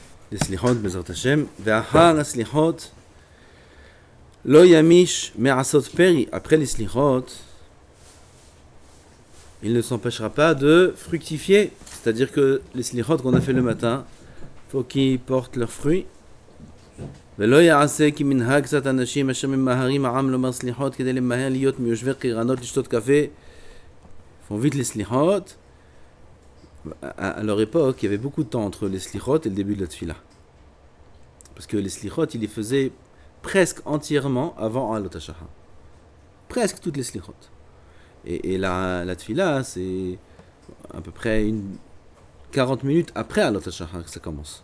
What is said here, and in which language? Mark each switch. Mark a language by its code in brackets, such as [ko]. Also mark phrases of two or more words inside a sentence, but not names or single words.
[fr] les slichot, [he] בעזרת ה. ואחר הסליחות לא ימיש מעשות פרי. [fr] Après les slichot, il ne s'empêchera pas de fructifier. C'est-à-dire que les slichot qu'on a fait le matin, il faut qu'ils portent leurs fruits. [he] ולא יעשה כי מנהג קצת אנשים אשר ממהרים העם לומר סליחות כדי למהר להיות מיושבי קירנות לשתות קפה. [fr] Font vite les slichot. À leur époque, il y avait beaucoup de temps entre les slichot et le début de la tfila. Parce que les slichot, ils les faisaient presque entièrement avant [he] עלות השחר. [fr] Presque toutes les slichot. Et la tfila, c'est à peu près 40 minutes après [he] עלות השחר [fr] que ça commence.